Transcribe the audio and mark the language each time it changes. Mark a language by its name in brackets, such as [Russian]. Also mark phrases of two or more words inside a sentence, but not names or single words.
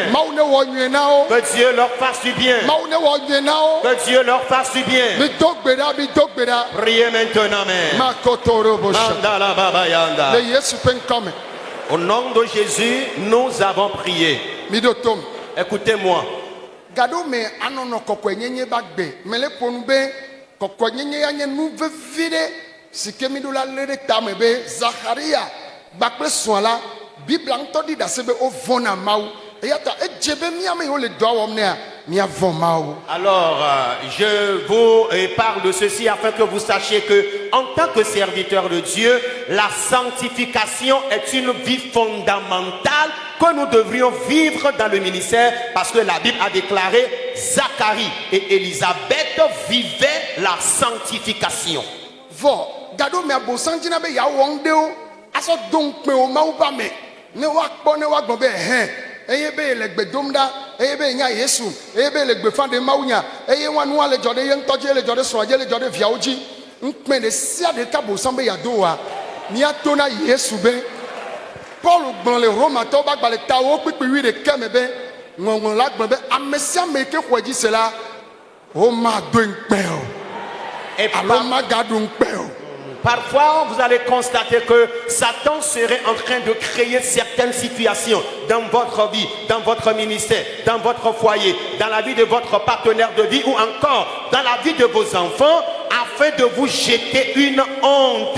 [French] Que Dieu leur fasse du bien. Que Dieu leur fasse du bien. Priez maintenant, Mandala Baba Yanda. Au nom de Jésus, nous avons prié. Écoutez-moi. [Ewe] Gado me anono kɔkɔe nyenye ba gbe me le ƒonu be kɔkɔe nyenye ya nye nu vevi ɖe si ke mi ɖo la lé ɖe tame be Zacharia gbakple srɔ̃a la Biblia ŋutɔ ɖi ɖase be wovɔ̃ na Mawu eya ta edze be míame yiwo le dɔa wɔm nea míavɔ̃ Mawu. [French] Alors, je vous parle de ceci afin que vous sachiez que, en tant que serviteur de Dieu, la sanctification est une vie fondamentale que nous devrions vivre dans le ministère, parce que la Bible a déclaré Zacharie et Élisabeth vivaient la sanctification. [Ewe] Vɔ gado me abosandzina be yeawɔ ŋɖewo asɔ do ŋukpe wo Mawu ƒe ame ne woakpɔ ne woagblɔ be hɛn eye be le gbe dom ɖa eye be nya Yesu eye be le gbefa ɖe Mawu nya eye wanua le dzɔ ɖe ye ŋutɔ dzi le dzɔ ɖe srɔ̃a dzi le dzɔ ɖe viawo dzi ŋukpe ɖe sia ɖeka bosam be yeado oa míato na Yesu be Paul gblɔ le Romatɔwo ƒe agbalẽ tawo kpikpi 11 me be ŋɔŋlɔ la gblɔ be ame sia ame ke xɔe dzi se la womadoe ŋukpe o alo magaɖo ŋukpe o. [French] Parfois, vous allez constater que Satan serait en train de créer certaines situations dans votre vie, dans votre ministère, dans votre foyer, dans la vie de votre partenaire de vie ou encore dans la vie de vos enfants afin de vous jeter une honte.